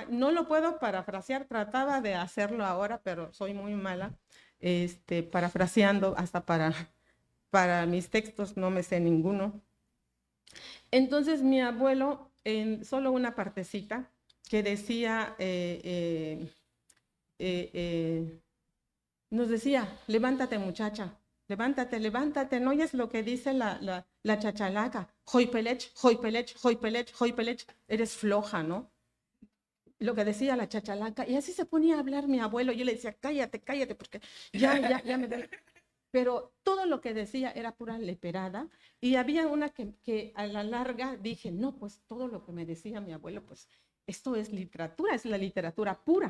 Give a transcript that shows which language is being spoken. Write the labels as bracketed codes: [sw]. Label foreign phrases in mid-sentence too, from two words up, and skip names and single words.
[es] No lo puedo parafrasear, trataba de hacerlo ahora, pero soy muy mala parafraseando, hasta para mis textos no me sé ninguno. Entonces mi abuelo, en solo una partecita, que decía, nos decía: levántate, muchacha, levántate, ¿no oyes lo que dice la chachalaca? Hoypelech, hoypelech, hoypelech, hoypelech, eres floja, ¿no? Lo que decía la chachalaca, y así se ponía a hablar mi abuelo. Yo le decía: cállate, porque ya me da... Pero todo lo que decía era pura leperada, y había una que a la larga dije: no, pues todo lo que me decía mi abuelo, pues esto es literatura, es la literatura pura.